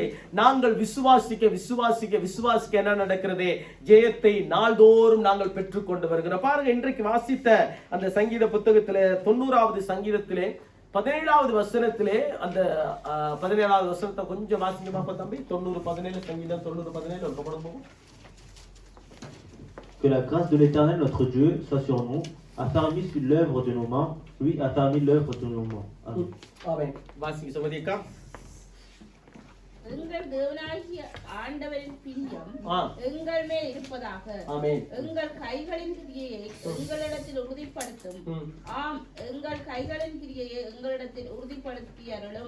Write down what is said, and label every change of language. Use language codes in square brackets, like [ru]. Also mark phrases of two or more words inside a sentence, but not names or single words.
[ta] நாங்கள் விசுவாசிக்க விசுவாசிக்க விசுவாசிக்க என்ன நடக்கிறது? ஜெயத்தை நாள்தோறும் நாங்கள் பெற்றுக்கொண்டு வருகிறோம். பாருங்க, இன்றைக்கு வாசித்த அந்த சங்கீத புத்தகத்திலே 90வது சங்கீதத்திலே 17வது வசனத்திலே அந்த 17வது வசனத்தை கொஞ்சம் வாசிங்க பாப்பா தம்பி. 90:17 சங்கீதம் 90:17 ஒரு படம் போகும். [fr] Que la grâce de l'Éternel notre Dieu soit sur nous, affermis sur l'œuvre de nos mains, lui affermis l'œuvre de nos mains. Amen. [ta] ஆமென். வாசிங்க சமதிக்கா. எங்கள் தேவனாகிய ஆண்டவரின் பிரியம் எங்கள் மேல் இருப்பதாக. எங்கள் கைகளின் கிரியையை எங்களிடத்தில் உறுதிப்படுத்தும். ஆம், எங்கள் கைகளின் கிரியையை எங்களிடத்தில் உறுதிப்படுத்தி அருளும்.